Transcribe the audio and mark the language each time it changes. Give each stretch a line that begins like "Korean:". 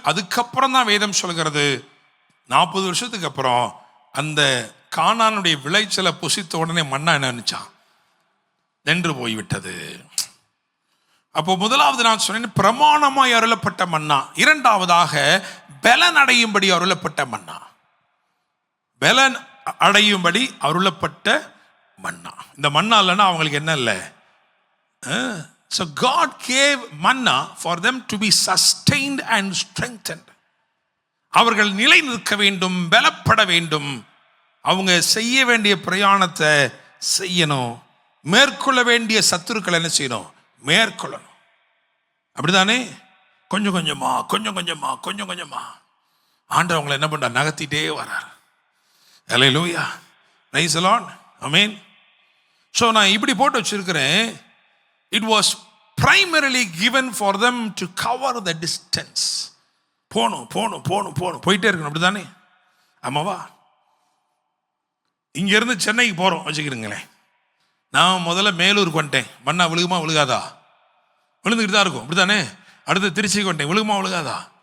Tamil: அதுக்கப்புறம் தான் வேதம் சொல்கிறது 40 வருஷத்துக்கு அப்புறம் அந்த கானானுடைய விளைச்சலை புசித்த உடனே மன்னா என்ன நினைச்சான்? நின்று போய்விட்டது. அப்போ முதலாவது நான் சொன்னேன் பிரமாணமாய் அருளப்பட்ட மன்னா, இரண்டாவதாக பலன் அடையும்படி அருளப்பட்ட மன்னா. பலன் அடையும்படி அருளப்பட்ட மன்னா. இந்த மன்னா இல்லைன்னா அவங்களுக்கு என்ன இல்லை.
English: So God gave manna for them to be sustained and strengthened.
Tamil: அவர்கள் நிலை நிற்க வேண்டும், பலப்பட வேண்டும். அவங்க செய்ய வேண்டிய பிரயாணத்தை செய்யணும். மேற்கொள்ள வேண்டிய சத்துருக்கள் என்ன செய்யணும்? மேற்கொள்ளணும். அப்படிதானே? கொஞ்சம் கொஞ்சமா கொஞ்சம் கொஞ்சமா கொஞ்சம் கொஞ்சமா ஆண்டவர் அவங்களை என்ன பண்றார்? நகர்த்திட்டே வர்றார். ஹல்லேலூயா,
English: praise the lord,
Tamil: amen. So நான் இப்படி போட்டு வச்சிருக்கிறேன்.
English: It was primarily given for them to cover the distance.
Tamil: போகணும் போகணும் போகணும் போகணும் போயிட்டே இருக்கணும். அப்படிதானே? ஆமாவா? இங்கேருந்து சென்னைக்கு போகிறோம் வச்சுக்கிறீங்களேன். நான் முதல்ல மேலூருக்கு வந்துட்டேன். மண்ணா விழுகுமா விழுகாதா? விழுந்துக்கிட்டு தான் இருக்கும். அப்படித்தானே? அடுத்து திருச்சிக்கு வந்துட்டேன். விழுகுமா விழுகாதா?